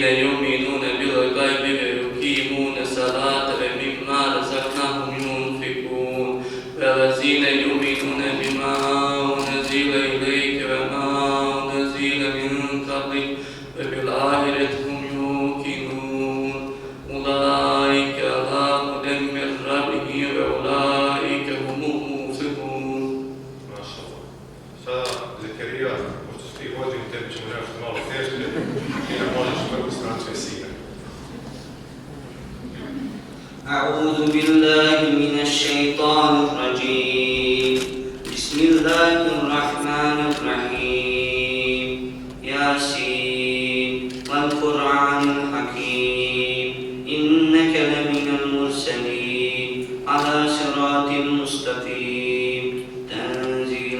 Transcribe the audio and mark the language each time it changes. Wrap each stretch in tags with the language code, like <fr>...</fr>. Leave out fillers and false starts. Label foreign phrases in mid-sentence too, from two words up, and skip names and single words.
<ar>يؤمنون بالغيب ويقيمون الصلاة ومما رزقناهم ينفقون والذين يؤمنون بما أنزل إليك وما أنزل من قبلك وبالآخرة هم يوقنون أولئك على هدى من ربهم وأولئك هم المفلحون. ما شاء الله.</ar> <bs>Sada, Zekerija, pošto si ti vodim, tebi ćemo nešto malo teže, ti nam možeš prvu stranu sve sine.</bs> <ar>أعوذ بالله من الشيطان الرجيم بسم الله الرحمن الرحيم ياسين والقرآن الحكيم إنك لمن المرسلين على صراط مستقيم تنزيل</ar>